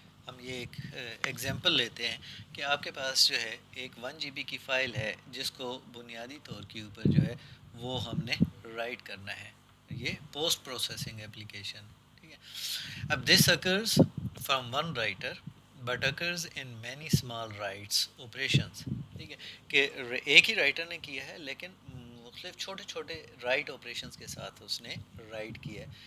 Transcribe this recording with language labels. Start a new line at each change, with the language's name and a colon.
Urdu: ہم یہ ایک ایگزامپل لیتے ہیں کہ آپ کے پاس جو ہے ایک 1 جی بی کی فائل ہے جس کو بنیادی طور کے اوپر جو ہے وہ ہم نے رائٹ کرنا ہے. یہ پوسٹ پروسیسنگ اپلیکیشن. ٹھیک ہے. اب
English: This occurs from one writer but occurs in many small writes operations.
Urdu: ٹھیک ہے کہ ایک ہی رائٹر نے کیا ہے لیکن مختلف چھوٹے چھوٹے رائٹ آپریشنس کے ساتھ اس نے رائٹ کیا ہے.